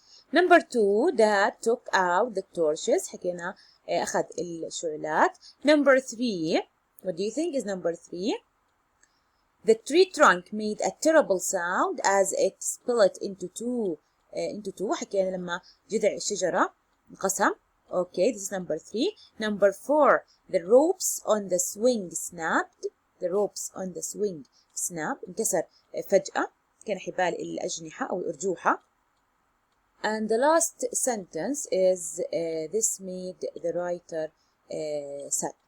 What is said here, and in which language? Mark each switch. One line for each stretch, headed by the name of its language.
English: Number 2, Dad took out the torches.
Arabic: حكينا أخذ الشعلات.
English: Number 3, what do you think is number 3? The tree trunk made a terrible sound as it split into two.
Arabic: حكينا لما جذع الشجرة انقسم.
English: Okay, this is number 3. Number 4, the ropes on the swing snapped. The ropes on the swing snapped.
Arabic: انكسر فجأة. كان حبال الأجنحة أو الأرجوحة.
English: And the last sentence is this made the writer sad.